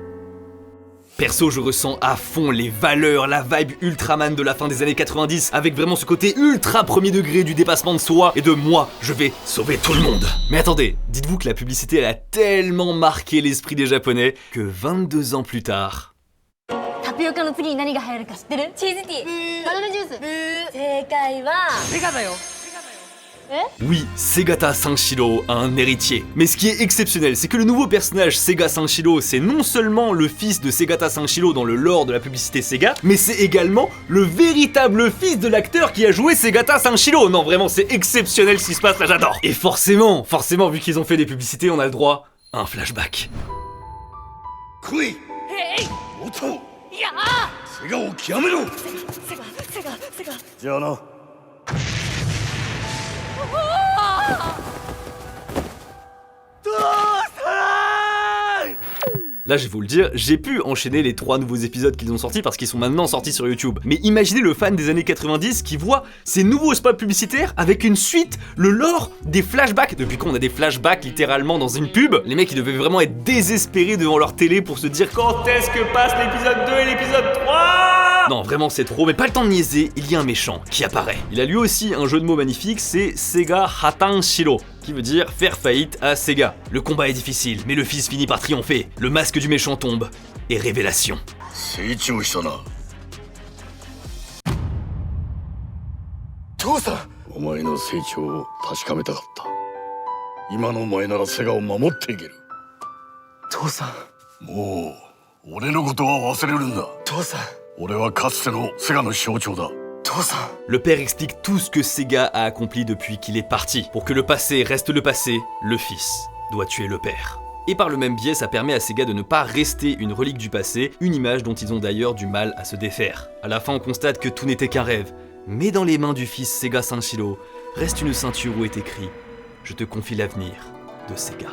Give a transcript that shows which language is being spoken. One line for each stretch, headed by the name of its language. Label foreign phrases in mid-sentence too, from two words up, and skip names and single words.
French: Perso, je ressens à fond les valeurs, la vibe Ultraman de la fin des années 90, avec vraiment ce côté ultra premier degré du dépassement de soi et de moi, je vais sauver tout le monde. Mais attendez, dites-vous que la publicité elle a tellement marqué l'esprit des Japonais que 22 ans plus tard...
Japanese: タピオカの次に何が流行るか知ってる？チーズティー、バナナジュース。正解はセガだよ。
French: Oui, Segata Sanshiro a un héritier. Mais ce qui est exceptionnel, c'est que le nouveau personnage Sega Sanshiro, c'est non seulement le fils de Segata Sanshiro dans le lore de la publicité Sega, mais c'est également le véritable fils de l'acteur qui a joué Segata Sanshiro. Non, vraiment, c'est exceptionnel ce qui se passe là, j'adore. Et forcément, vu qu'ils ont fait des publicités, on a le droit à un flashback. Kui! Oto!
Japanese: Segaを極めろ! じゃあな。
French: Là, je vais vous le dire, j'ai pu enchaîner les 3 nouveaux épisodes qu'ils ont sortis parce qu'ils sont maintenant sortis sur YouTube. Mais imaginez le fan des années 90 qui voit ces nouveaux spots publicitaires avec une suite, le lore des flashbacks. Depuis quand on a des flashbacks littéralement dans une pub? Les mecs, ils devaient vraiment être désespérés devant leur télé pour se dire quand est-ce que passe l'épisode 2 et l'épisode 3? Non, vraiment, c'est trop, mais pas le temps de niaiser, il y a un méchant qui apparaît. Il a lui aussi un jeu de mots magnifique, c'est Sega Hatan Shiro, qui veut dire faire faillite à Sega. Le combat est difficile, mais le fils finit par triompher. Le masque du méchant tombe, et révélation.
Japanese: 成長したな。父さん、お前の成長を確かめたかった。今のお前ならセガを守っていける。父さん、もう俺のことは忘れるんだ。父さん、俺はかつてのセガの象徴だ。
French: Le père explique tout ce que Sega a accompli depuis qu'il est parti. Pour que le passé reste le passé, le fils doit tuer le père. Et par le même biais, ça permet à Sega de ne pas rester une relique du passé, une image dont ils ont d'ailleurs du mal à se défaire. À la fin, on constate que tout n'était qu'un rêve. Mais dans les mains du fils Sega Sanshiro, reste une ceinture où est écrit « Je te confie l'avenir de Sega ».